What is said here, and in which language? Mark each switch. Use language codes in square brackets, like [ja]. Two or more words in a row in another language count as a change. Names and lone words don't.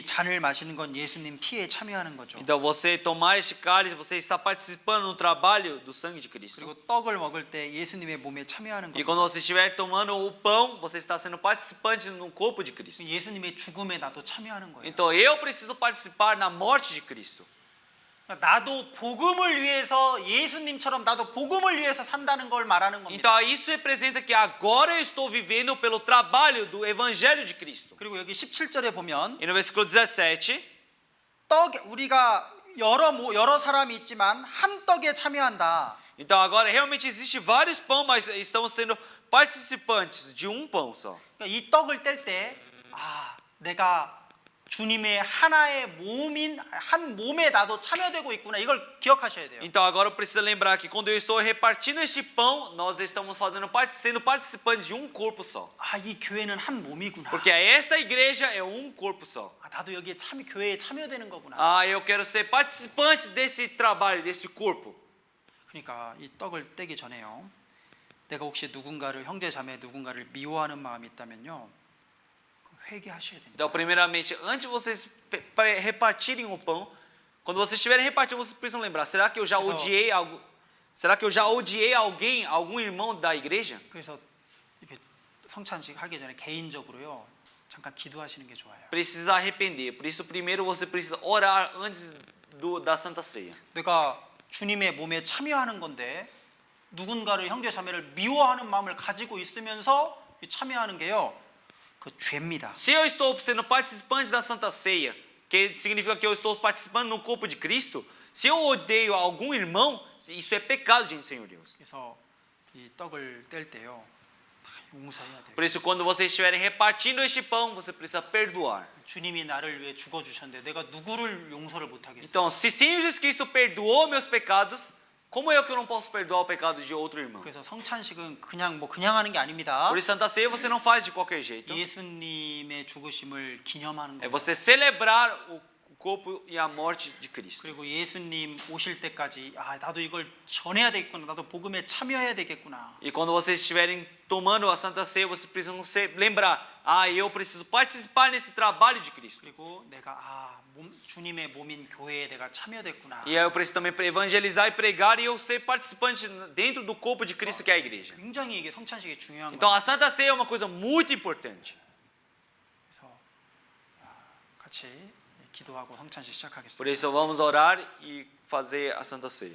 [ko] 잔을 마시는 건 예수님 피에 참여하는 거죠. [pt] Então você tomar este cálice, você está participando no trabalho do sangue de Cristo. [ko] 그리고 떡을 먹을 때 예수님의 몸에 참여하는 [pt] E [ko] 겁니다. [pt] quando você estiver tomando o pão, você está sendo participante no corpo de Cristo. [ko] 예수님의 죽음에 나도 참여하는 거예요. [pt] Então eu preciso participar na morte de Cristo. [ko] 나도 복음을 위해서 예수님처럼 나도 복음을 위해서 산다는 걸 말하는 겁니다. [pt] Então isso representa que agora eu estou vivendo pelo trabalho do evangelho de Cristo. [ko] 그리고 여기 17절에 보면 [pt] E no versículo 17, [ko] 우리가 여러 사람이 있지만 한 떡에 참여한다. [pt] então agora realmente existe vários pães, mas estamos sendo participantes de um pão só. [ko] 그러니까 이 떡을 뗄 때 내가 주님의 하나의 몸인 한 몸에 나도 참여되고 있구나. 이걸 기억하셔야 돼요. [pt] Então agora eu preciso lembrar que quando eu estou repartindo este pão, nós estamos sendo participantes de um corpo só. [ko] 이 교회는 한 몸이구나. [pt] Porque esta igreja é um corpo só. [ko] 나도 여기에 교회에 참여되는 거구나. [pt] Eu quero ser participante desse trabalho, desse corpo. [ko] 그러니까 이 떡을 떼기 전에요. 내가 혹시 형제 자매 누군가를 미워하는 마음이 있다면요. 회개하셔야 됩니다. [pt] Então, primeiramente, antes de vocês repartirem o pão, quando vocês estiverem repartindo, vocês precisam lembrar: será que eu já odiei algo? Será que eu já odiei alguém, algum irmão da igreja? [ko] 그래서 이렇게 성찬식 하기 전에 개인적으로요 잠깐 기도하시는 게 좋아요. [pt] Precisa arrepender. Por isso, primeiro você precisa orar antes da Santa Ceia. [ko] 내가 주님의 몸에 참여하는 건데 누군가를 형제 자매를 미워하는 마음을 가지고 있으면서 참여하는 게요 그 죄입니다. [pt] Se eu estou sendo participante da Santa Ceia, que significa que eu estou participando no corpo de Cristo, se eu odeio algum irmão, isso é pecado diante do Senhor Deus. [ko] 그래서 이 떡을 뗄 때요 다 용서해야 돼요. [pt] Por isso, quando vocês estiverem repartindo este pão, você precisa perdoar. [ko] 주님이 나를 위해 죽어 주셨는데 내가 누구를 용서를 못 하겠어요? [pt] Então, se Senhor Jesus Cristo perdoou meus pecados, como é que eu não posso perdoar o pecado de outro irmão? [ko] 그래서 성찬식은 그냥 하는 게 아닙니다. [pt] Por isso, Santa Ceia você não faz de qualquer jeito. [ko] 예수님의 죽으심을 기념하는 [pt] É [ko] 거예요. [pt] você celebrar o corpo e a morte de Cristo. [ko] 그리고 예수님 오실 때까지 나도 이걸 전해야 되겠구나. 나도 복음에 참여해야 되겠구나. [pt] E quando vocês estiverem tomando a Santa Ceia, vocês precisam lembrar: eu preciso participar nesse trabalho de Cristo. [ko] 그리고 내가 주님의 몸인 교회에 내가 참여됐구나. [pt] E aí eu preciso também evangelizar e pregar e eu ser participante dentro do corpo de Cristo que é a igreja. [ko] 굉장히 이게 성찬식이 중요한 [pt] Então [ko] 거예요. [pt] a Santa Ceia é uma coisa muito importante. [ko] 그래서 같이 기도하고 성찬식 [pt] Por [ko] 시작하겠습니다. [pt] isso vamos orar e fazer a Santa Ceia.